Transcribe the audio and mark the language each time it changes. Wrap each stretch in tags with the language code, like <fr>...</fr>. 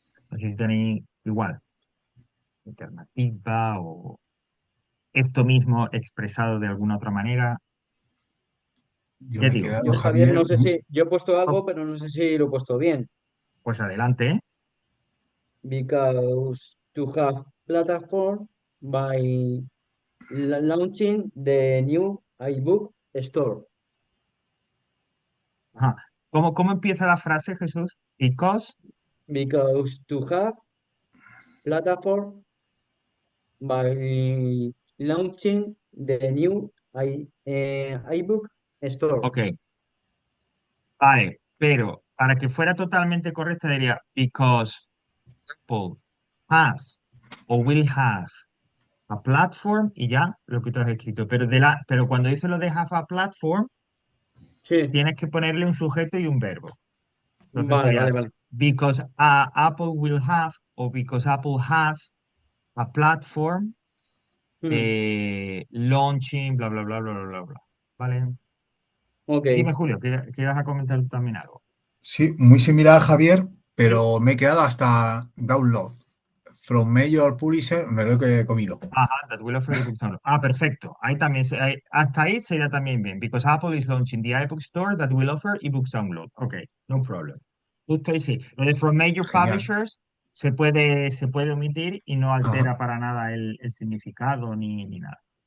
<es>No sé si tenéis igual alternativa o esto mismo expresado de alguna otra manera. Yo me he digo, quedado, Yo, Javier, Javier, no sé si yo he puesto oh, algo, pero no sé si lo he puesto bien. pues adelante, ¿eh?</es> <en>Because to have platform by launching the new iBook store.</en> <es>Ajá. ¿Cómo empieza la frase, Jesús?</es> <en>Because, Because to have platform by launching the new iBook store.</en> <es>ok, vale, pero para que fuera totalmente correcta diría</es> <en>because Apple has o will have a platform</en> <es>y ya lo que tú has escrito. Pero cuando dice lo de</es> <en>have a platform,</en> <es>Sí, tienes que ponerle un sujeto y un verbo. Entonces vale, sería vale, vale.</es> <en>because Apple will have o because Apple has a platform</en> <es>Mm,</es> <en>launching,</en> <es>bla, bla, bla, bla, bla, bla, bla. ¿Vale? ok. Dime, Julio, que ibas a comentar tú también algo. sí, muy similar a Javier, pero me he quedado hasta download.</es> <en>From Major Publisher,</en> <es>me lo he comido.</es> <en>Ajá, that will offer ebook download.</en> <es>Ah, perfecto. Ahí también, hasta ahí sería también bien.</es> <en>Because Apple is launching the iBook store that will offer ebooks download. Ok, no problem.</en> <es>Justo ahí sí. Lo de</es> <en>from major</en> <es>Genial. publishers se puede omitir y no Ajá. altera para nada el significado ni nada.</es>